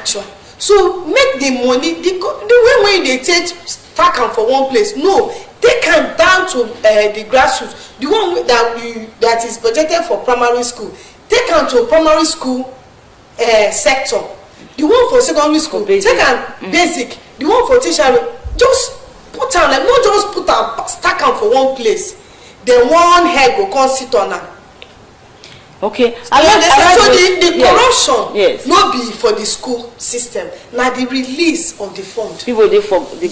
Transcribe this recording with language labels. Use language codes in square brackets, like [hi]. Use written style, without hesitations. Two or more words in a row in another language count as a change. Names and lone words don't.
[pcm] So make the money the way when they take stack am for one place. No, take am down to the grassroots, the one that is budgeted for primary school. Take am to primary school sector, the one for secondary school. Take am basic, the one for tertiary. Just put am like, no just put am stack am for one place. Then one head go come sit on am. Okay. So the corruption no be for the school system, na the release of the fund. People dey for the government.